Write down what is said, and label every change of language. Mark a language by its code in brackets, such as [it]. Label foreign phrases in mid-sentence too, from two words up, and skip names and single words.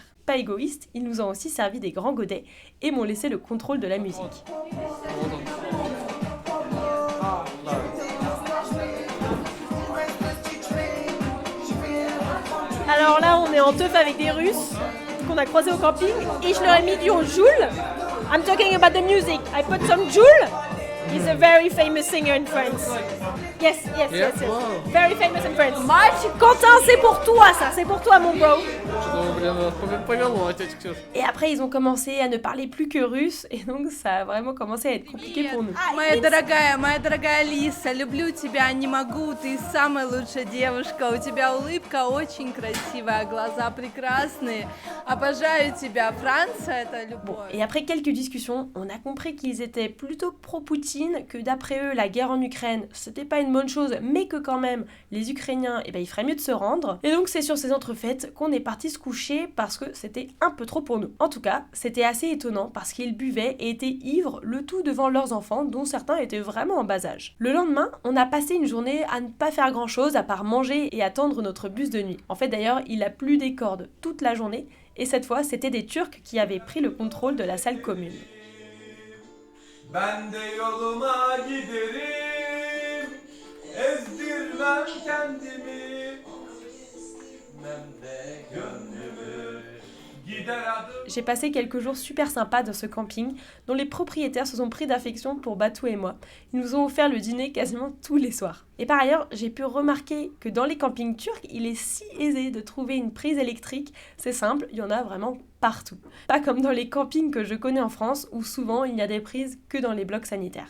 [fr] Pas égoïstes, ils nous ont aussi servi des grands godets et m'ont laissé le contrôle de la musique. Alors là, on est en teuf avec des Russes qu'on a croisés au camping et je leur ai mis du Joule. [en] I'm talking about the music. I put some Joule. He's a very famous singer in France. Yes. Very famous in France. [fr] Quentin, c'est pour toi ça, c'est pour toi mon bro. Et après, ils ont commencé à ne parler plus que russe et donc ça a vraiment commencé à être compliqué pour nous. [ru] Моя дорогая Лиса, люблю тебя, не могу, ты самая лучшая девушка, у тебя улыбка очень красивая, глаза прекрасные, обожаю тебя, Франция, это любовь. [fr] Et après quelques discussions, on a compris qu'ils étaient plutôt pro-Poutine, que d'après eux, la guerre en Ukraine, c'était pas une une bonne chose, mais que quand même, les Ukrainiens, il ferait mieux de se rendre. Et donc c'est sur ces entrefaites qu'on est parti se coucher parce que c'était un peu trop pour nous. En tout cas, c'était assez étonnant parce qu'ils buvaient et étaient ivres, le tout devant leurs enfants, dont certains étaient vraiment en bas âge. Le lendemain, on a passé une journée à ne pas faire grand chose à part manger et attendre notre bus de nuit. En fait d'ailleurs, il a plu des cordes toute la journée, et cette fois, c'était des Turcs qui avaient pris le contrôle de la salle commune. [tr] Ben de yoluma giderim, ezdirmem kendimi, ben de gönlümü gider adım. [fr] J'ai passé quelques jours super sympas dans ce camping, dont les propriétaires se sont pris d'affection pour Batou et moi. Ils nous ont offert le dîner quasiment tous les soirs. Et par ailleurs, j'ai pu remarquer que dans les campings turcs, il est si aisé de trouver une prise électrique. C'est simple, il y en a vraiment partout. Pas comme dans les campings que je connais en France, où souvent il n'y a des prises que dans les blocs sanitaires.